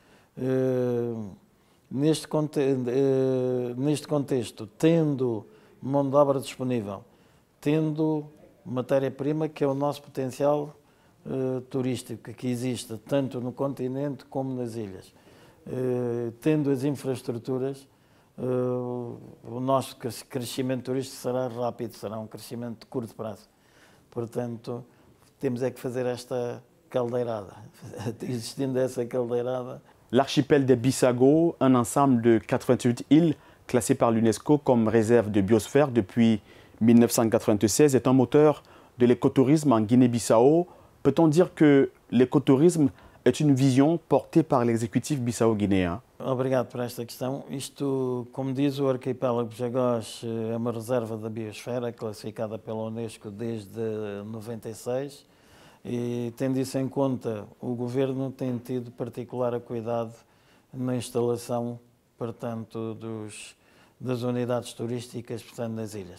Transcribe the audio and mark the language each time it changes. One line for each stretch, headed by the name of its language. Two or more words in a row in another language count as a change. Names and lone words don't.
Portuguese: Neste contexto, tendo mão de obra disponível, tendo matéria-prima, que é o nosso potencial turístico que existe tanto no continente como nas ilhas, tendo as infraestruturas, o nosso crescimento turístico será rápido, será um crescimento de curto prazo. Portanto, temos é que fazer esta caldeirada. Existindo essa caldeirada.
French: L'archipel des Bissago, un ensemble de 88 îles classées par l'UNESCO comme réserve de biosphère depuis 1996, est un moteur de l'écotourisme en Guinée-Bissau. Peut-on dire que l'écotourisme est une vision portée par l'exécutif bissau-guinéen?
Portuguese: Obrigado por esta questão. Isto, como diz, o arquipélago Bijagós é uma reserva da biosfera classificada pela Unesco desde 96 e, tendo isso em conta, o Governo tem tido particular cuidado na instalação, portanto, das unidades turísticas, portanto, nas ilhas.